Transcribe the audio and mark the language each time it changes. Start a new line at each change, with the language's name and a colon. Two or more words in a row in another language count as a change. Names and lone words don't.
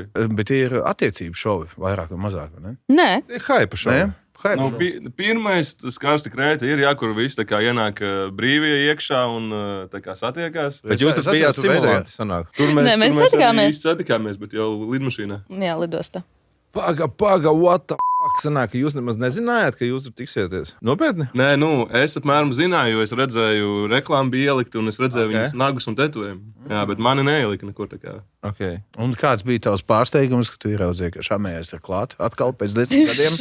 Latvian: Bet tie ir attiecību šovi, vairāk vai mazāk, ne? Nē. Hype šovi. Pirmais, tas karsti Krēta ir, kur visi ienāk brīvie iekšā un satiekās. Bet jūs tur bijāt simulāti, sanāk. Tur mēs satikāmies, bet jau lidmašīnā. Jā, lidostā. Paga,
English: what the fuck,
Latvian: sanāk, ka jūs nemaz nezinājāt, ka jūs tur tiksieties? Nopietni? Nē, es apmēram zināju, jo es redzēju reklāmu bija ielikta un es redzēju viņas nagus un tetovējumu. Jā, bet mani neielika nekur tā kā. Okay. Un kāds bija tavs pārsteigums, ka tu ieraudzīji, ka Šamējs ir klāt atkal pēc 10 gadiem?